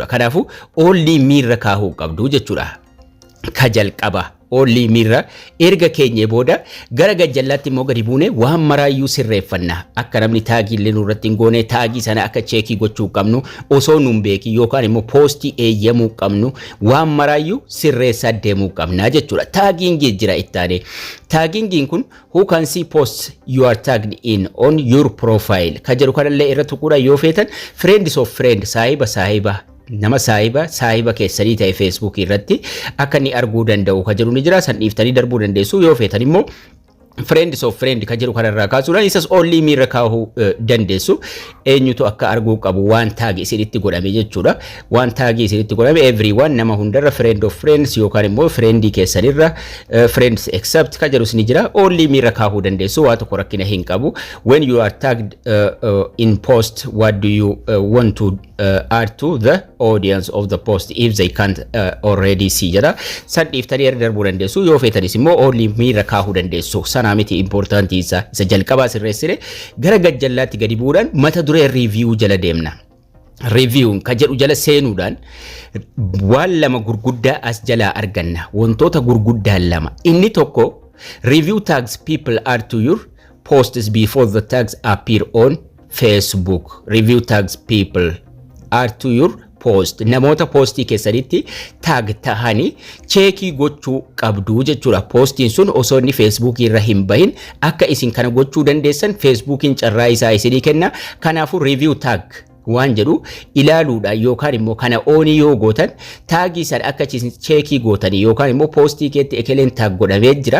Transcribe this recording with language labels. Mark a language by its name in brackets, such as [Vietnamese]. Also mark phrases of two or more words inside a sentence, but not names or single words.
[Oromo] Kanaafuu only miirra kaa'uu qabdu jechuudha. Ka jalqaba only mirra erga keenye booda gara gajjallaatti immoo gadi buune waan maraayyuu sirreeffanna. Akka namni taagii illee nurratti hin goone taagii sana akka cheekii gochuu qabnu osoo nun beeki yookaan immoo poostii eeyyamuu qabnu waan maraayyuu sirreessaa deemuu qabna jechuudha. Taagiingii jira ittaane. Taagiingiin kun [English] who can see posts you are tagged in on your profile [Oromo] ka jedhu kanallee irra tuquudhaan yoo feetan [English] friends of friend [Oromo] saahiba nama saahiba keessanii ta'e Facebook irratti akka inni arguu danda'u ka jedhu ni jira. San dhiiftanii darbuu dandeessu yoo feetan immoo [English] friends of friend [Oromo] ka jedhu kanarraa kaasuudhaan isas only miirra kaa'uu dandeessu. Eenyutu akka arguu qabu waan taagi isinitti godhame jechuudha. Waan taagi isinitti godhame everyone nama hundarra [English] friend of friends [Oromo] yookaan immoo friendii keessanirra [English] friends except [Oromo] ka jedhus ni jira. Only miirra kaa'uu dandeessu waa tokko rakkina hin qabu. [English] When you are tagged in post what do you want to add to the audience of the post if they can't already see jedha. [Oromo] San dhiiftanii darbuu dandeessu yoo feetanis immoo only miirra kaa'uu dandeessu. Sana miti importanti isa jalqabaa sirreessine gara gajjallaatti gadi bu'uudhaan mata duree review jala deemna. Review ka jedhu jala seenuudhaan waan lama gurguddaa as jalaa arganna. Wantoota gurguddaa lama. Inni tokko [English] review tags people add to your posts before the tags appear on Facebook. Review tags people add to your post [Oromo] namoota postii keessanitti tag tahanii cheekii gochuu qabdu jechuudha. Postiin sun osoo inni Facebook irra hin bahin akka isin kana gochuu dandeessan Facebookiin carraa isaa isinii kenna. Kanaafuu [English] review tag [Oromo] waan jedhu ilaaluudha yookaan immoo kana oonii yoo gootan taagii san akka cheekii gootanii yookaan immoo postii keetti ekeleen tag godhamee jira.